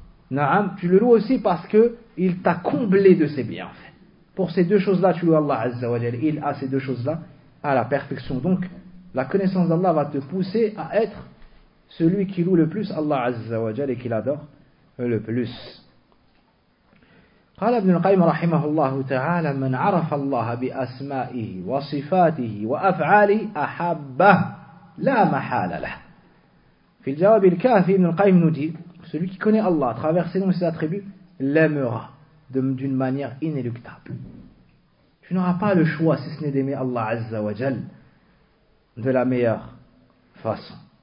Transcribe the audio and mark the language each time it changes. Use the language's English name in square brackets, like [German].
[French] Na'am, tu le loues aussi parce que il t'a comblé de ses bienfaits. Pour ces deux choses-là, tu loues Allah azza wa jalla. Il a ces deux choses-là à la perfection. Donc la connaissance d'Allah va te pousser à être celui qui loue le plus Allah azza wa jalla et qui l'adore le plus. [Arabic] قال ابن القيم رحمه الله تعالى من عرف الله بأسمائه وصفاته وأفعاله أحبه لا محال له. في الجواب الكافي ابن القيم ندي [French] celui qui connaît Allah à travers ses noms et ses attributs l'aimera d'une manière inéluctable. Tu n'auras pas le choix si ce n'est d'aimer Allah Azza wa Jal de la meilleure façon.